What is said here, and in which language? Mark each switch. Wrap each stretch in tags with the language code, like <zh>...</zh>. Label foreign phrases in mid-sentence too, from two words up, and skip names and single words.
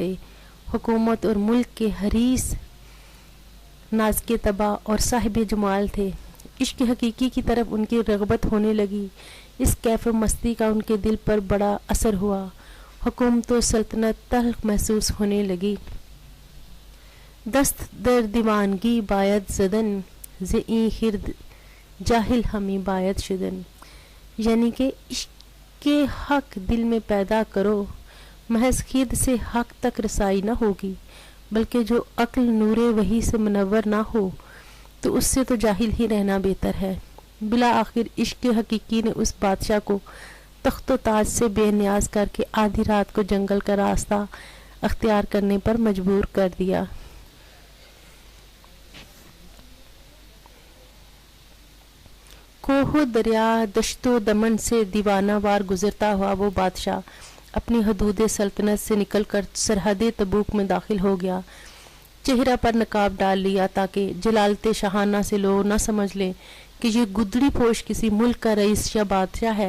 <ur>حکومت اور ملک کے حریص، نازک طبع اور صاحب جمال تھے۔ عشق حقیقی کی طرف ان کی رغبت ہونے لگی۔ اس کیف و مستی کا ان کے دل پر بڑا اثر ہوا۔ حکومت و سلطنت تلخ محسوس ہونے لگی۔</ur> <fa>دست در دیوانگی باید زدن، ز این خرد جاہل ہمیں باید شدن۔</fa> <ur>یعنی کہ عشق کے حق دل میں پیدا کرو، محض خرد سے حق تک رسائی نہ ہوگی، بلکہ جو عقل نور وحی سے منور نہ ہو تو اس سے تو جاہل ہی رہنا بہتر ہے۔ بالآخر عشق حقیقی نے اس بادشاہ کو تخت و تاج سے بے نیاز کر کے آدھی رات کو جنگل کا راستہ اختیار کرنے پر مجبور کر دیا۔ کوہ و دریا، دشت و دمن سے دیوانہ وار گزرتا ہوا وہ بادشاہ اپنی حدود سلطنت سے نکل کر سرحد تبوک میں داخل ہو گیا۔ چہرہ پر نقاب ڈال لیا تاکہ جلالت شاہانہ سے لوگ نہ سمجھ لیں کہ یہ گدڑی پوش کسی ملک کا رئیس یا بادشاہ ہے۔</ur>